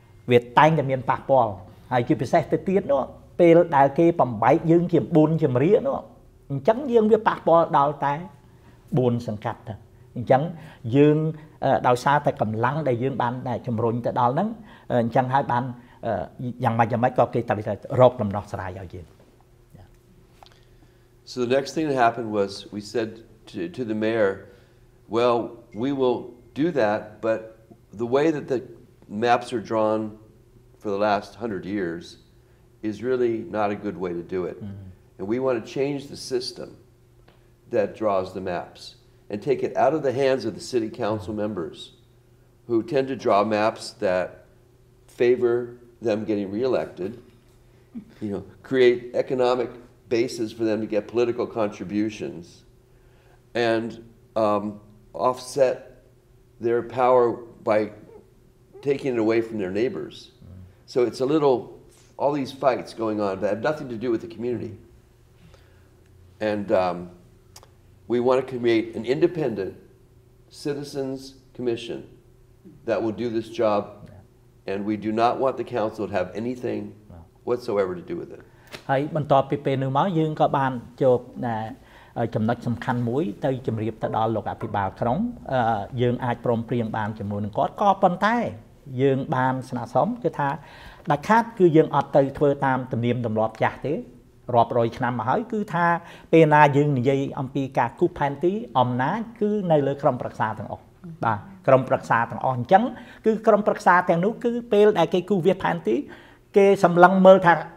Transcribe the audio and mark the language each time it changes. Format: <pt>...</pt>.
<km>វាតែងតែមានប៉ះពាល់ហើយជាពិសេសទៅទៀតនោះពេលដែលគេបំបែកយើងជា4ជំរាកនោះអញ្ចឹងយើងវាប៉ះពាល់ដល់តែ4សង្កាត់ទៅអញ្ចឹងយើងដោយសារតែកម្លាំងដែលយើងបានជំរុញទៅដល់ហ្នឹងអញ្ចឹងហើយបានយ៉ាងម៉េចក៏គេត្រូវតែរកដំណោះស្រាយឲ្យយើង</km> <en>So the next thing that happened was we said to the mayor, well, we will do that, but the way that the maps are drawn for the last 100 years is really not a good way to do it. And we want to change the system that draws the maps and take it out of the hands of the city council members who tend to draw maps that favor them getting reelected, you know, create economic basis for them to get political contributions and offset their power by taking it away from their neighbors. So it's all these fights going on that have nothing to do with the community. And we want to create an independent citizens commission that will do this job, and we do not want the council to have anything whatsoever to do with it.</en> <km>ហើយបន្ទាប់ពីពេលនោះមកយើងក៏បានជួបចំណុចសំខាន់មួយទៅជម្រាបទៅដល់លោកអភិបាលក្រុងយើងអាចព្រមព្រៀងបានជាមួយនឹងគាត់ក៏ប៉ុន្តែយើងបានស្នើសុំគឺថាដាច់ខាតគឺយើងអត់ទៅធ្វើតាមទំនៀមទម្លាប់ចាស់ទេរាប់រយឆ្នាំមកហើយគឺថាពេលណាយើងនិយាយអំពីការគូសផែនទីអំណាចគឺនៅលើក្រុមប្រឹក្សាទាំងអស់បាទក្រុមប្រឹក្សាទាំងអស់អញ្ចឹងគឺក្រុមប្រឹក្សាទាំងនោះគឺពេលដែលគេគូសវាសផែនទីគេសម្លឹងមើលថា</km>